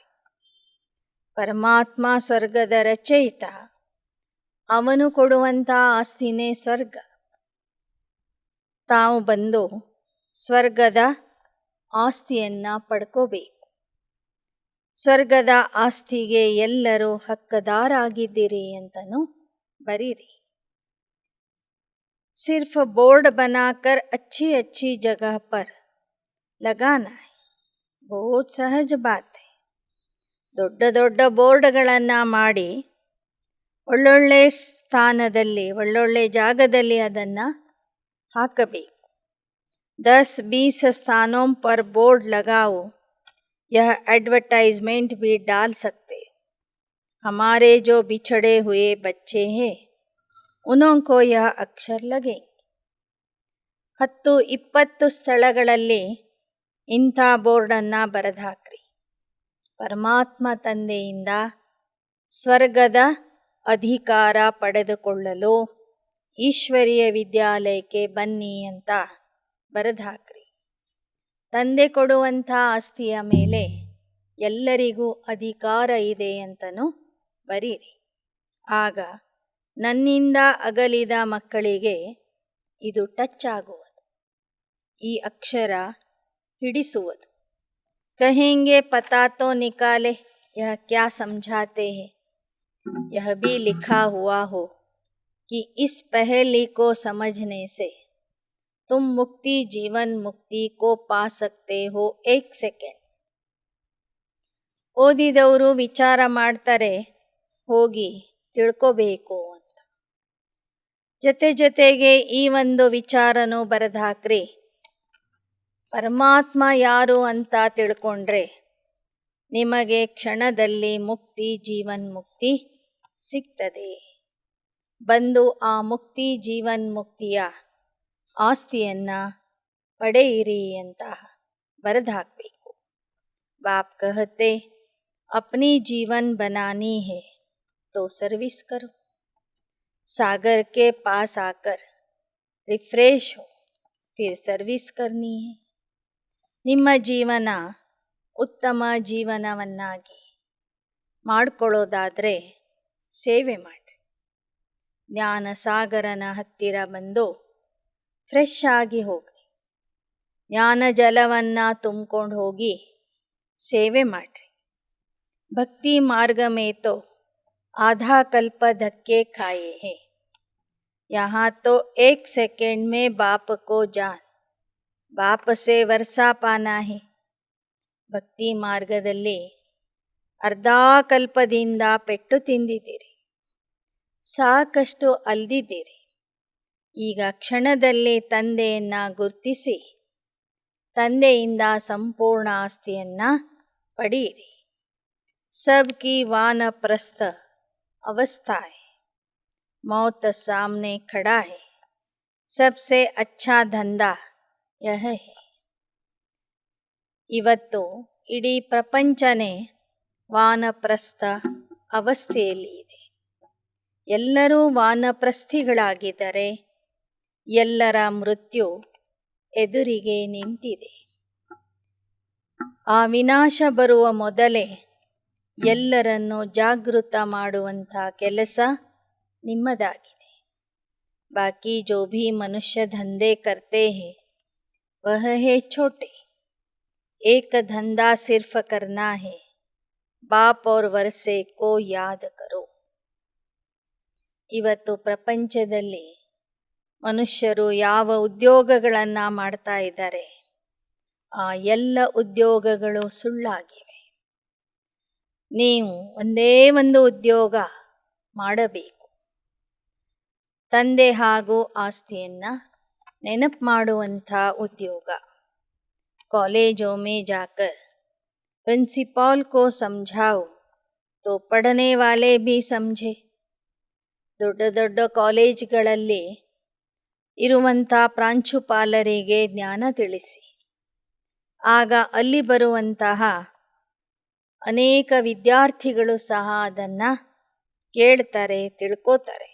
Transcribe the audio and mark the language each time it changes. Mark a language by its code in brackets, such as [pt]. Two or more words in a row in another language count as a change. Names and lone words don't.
[kn] ಪರಮಾತ್ಮ ಸ್ವರ್ಗದ ರಚಯಿತ, ಅವನು ಕೊಡುವಂಥ ಆಸ್ತಿನೇ ಸ್ವರ್ಗ. ತಾವು ಬಂದು ಸ್ವರ್ಗದ ಆಸ್ತಿಯನ್ನು ಪಡ್ಕೋಬೇಕು. ಸ್ವರ್ಗದ ಆಸ್ತಿಗೆ ಎಲ್ಲರೂ ಹಕ್ಕದಾರಾಗಿದ್ದೀರಿ ಅಂತಲೂ ಬರೀರಿ. [hi] सिर्फ बोर्ड बनाकर अच्छी अच्छी जगह पर लगाना है, बहुत सहज बात है. [kn] ದೊಡ್ಡ ದೊಡ್ಡ ಬೋರ್ಡ್ಗಳನ್ನು ಮಾಡಿ ಒಳ್ಳೊಳ್ಳೆ ಸ್ಥಾನದಲ್ಲಿ, ಒಳ್ಳೊಳ್ಳೆ ಜಾಗದಲ್ಲಿ ಅದನ್ನು ಹಾಕಬೇಕು. [hi] 10-20 स्थानों पर बोर्ड लगाओ, यह एडवर्टाइजमेंट भी डाल सकते. हमारे जो बिछड़े हुए बच्चे हैं उनको यह अक्षर लगेंगे. [kn] 10-20 ಸ್ಥಳಗಳಲ್ಲಿ ಇಂಥ ಬೋರ್ಡನ್ನು ಬರೆದು ಹಾಕ್ರಿ. ಪರಮಾತ್ಮ ತಂದೆಯಿಂದ ಸ್ವರ್ಗದ ಅಧಿಕಾರ ಪಡೆದುಕೊಳ್ಳಲು ಈಶ್ವರೀಯ ವಿದ್ಯಾಲಯಕ್ಕೆ ಬನ್ನಿ ಅಂತ ಬರೆದು ಹಾಕ್ರಿ. ತಂದೆ ಕೊಡುವಂಥ ಆಸ್ತಿಯ ಮೇಲೆ ಎಲ್ಲರಿಗೂ ಅಧಿಕಾರ ಇದೆ ಅಂತಲೂ ಬರೀರಿ. ಆಗ ನನ್ನಿಂದ ಅಗಲಿದ ಮಕ್ಕಳಿಗೆ ಇದು ಟಚ್ ಆಗುವುದು, ಈ ಅಕ್ಷರ ಹಿಡಿಸುವುದು. [hi] कहेंगे पता तो निकालें यह क्या ಸಮझाते हैं, यह भी लिखा हुआ हो कि इस पहेली को समझने से तुम मुक्ति जीवन मुक्ति को पा सकते हो 1 सेकेंड. [kn] ಓದಿದವರು ವಿಚಾರ ಮಾಡ್ತಾರೆ, ಹೋಗಿ ತಿಳ್ಕೋಬೇಕು ಅಂತ. ಜೊತೆಗೆ ಈ ಒಂದು ವಿಚಾರನೂ ಬರೆದು ಹಾಕ್ರಿ. ಪರಮಾತ್ಮ ಯಾರು ಅಂತ ತಿಳ್ಕೊಂಡ್ರೆ ನಿಮಗೆ ಕ್ಷಣದಲ್ಲಿ ಮುಕ್ತಿ, ಜೀವನ್ಮುಕ್ತಿ ಸಿಗ್ತದೆ. ಬಂದು ಆ ಮುಕ್ತಿ, ಜೀವನ್ಮುಕ್ತಿಯ ಆಸ್ತಿಯನ್ನು ಪಡೆಯಿರಿ ಅಂತ ಬರೆದು ಹಾಕಬೇಕು. [hi] ಬಾಪ್ कहते अपनी जीवन बनानी है तो सर्विस करो. सागर के पास आकर रिफ्रेश हो, फिर सर्विस करनी है. [kn] ನಿಮ್ಮ ಜೀವನ ಉತ್ತಮ ಜೀವನವನ್ನಾಗಿ ಮಾಡಿಕೊಳ್ಳೋದಾದರೆ ಸೇವೆ ಮಾಡಿ. ಜ್ಞಾನ ಸಾಗರನ ಹತ್ತಿರ ಬಂದು ಫ್ರೆಶ್ ಆಗಿ ಹೋಗ್ರಿ. ಜ್ಞಾನ ಜಲವನ್ನು ತುಂಬಿಕೊಂಡು ಹೋಗಿ ಸೇವೆ ಮಾಡಿರಿ. [hi] भक्ति मार्ग में तो आधा कल्प धक्के खाए हैं, यहाँ तो 1 सेकंड में बाप को जान, बाप से वर्षा पाना है. [kn] ಭಕ್ತಿ ಮಾರ್ಗದಲ್ಲಿ ಅರ್ಧ ಕಲ್ಪದಿಂದ ಪೆಟ್ಟು ತಿಂದಿದ್ದೀರಿ, ಸಾಕಷ್ಟು ಅಲ್ದಿದ್ದೀರಿ. ಈಗ ಕ್ಷಣದಲ್ಲಿ ತಂದೆಯನ್ನು ಗುರ್ತಿಸಿ ತಂದೆಯಿಂದ ಸಂಪೂರ್ಣ ಆಸ್ತಿಯನ್ನು ಪಡೆಯಿರಿ. [hi] सबकी वानप्रस्थ अवस्था है, मौत सामने खड़ा है, सबसे अच्छा धंधा यह है. [kn] ಇವತ್ತು ಇಡೀ ಪ್ರಪಂಚನೇ ವಾನಪ್ರಸ್ಥ ಅವಸ್ಥೆಯಲ್ಲಿ ಇದೆ. ಎಲ್ಲರೂ ವಾನಪ್ರಸ್ಥಿಗಳಾಗಿದ್ದಾರೆ. ಎಲ್ಲರ ಮೃತ್ಯು ಎದುರಿಗೆ ನಿಂತಿದೆ. ಆ ವಿನಾಶ ಬರುವ ಮೊದಲೇ ಎಲ್ಲರನ್ನು ಜಾಗೃತ ಮಾಡುವಂಥ ಕೆಲಸ ನಿಮ್ಮದಾಗಿದೆ. [hi] बाकी जो भी मनुष्य धंधे करते हैं वह हैं छोटे. एक धंधा सिर्फ करना है, बाप और वर्षे को याद करो. [kn] ಇವತ್ತು ಪ್ರಪಂಚದಲ್ಲಿ ಮನುಷ್ಯರು ಯಾವ ಉದ್ಯೋಗಗಳನ್ನು ಮಾಡ್ತಾ ಇದ್ದಾರೆ, ಆ ಎಲ್ಲ ಉದ್ಯೋಗಗಳು ಸುಳ್ಳಾಗಿವೆ. ನೀವು ಒಂದೇ ಒಂದು ಉದ್ಯೋಗ ಮಾಡಬೇಕು. ತಂದೆ ಹಾಗೂ ಆಸ್ತಿಯನ್ನು ನೆನಪು ಮಾಡುವಂಥ ಉದ್ಯೋಗ. [hi] कॉलेजों में जाकर प्रिंसिपल को समझाओ तो पढ़ने वाले भी समझे. [kn] ದೊಡ್ಡ ದೊಡ್ಡ ಕಾಲೇಜ್ಗಳಲ್ಲಿ ಇರುವಂಥ ಪ್ರಾಂಶುಪಾಲರಿಗೆ ಜ್ಞಾನ ತಿಳಿಸಿ. ಆಗ ಅಲ್ಲಿ ಬರುವಂತಹ ಅನೇಕ ವಿದ್ಯಾರ್ಥಿಗಳು ಸಹ ಅದನ್ನು ಕೇಳ್ತಾರೆ, ತಿಳ್ಕೋತಾರೆ.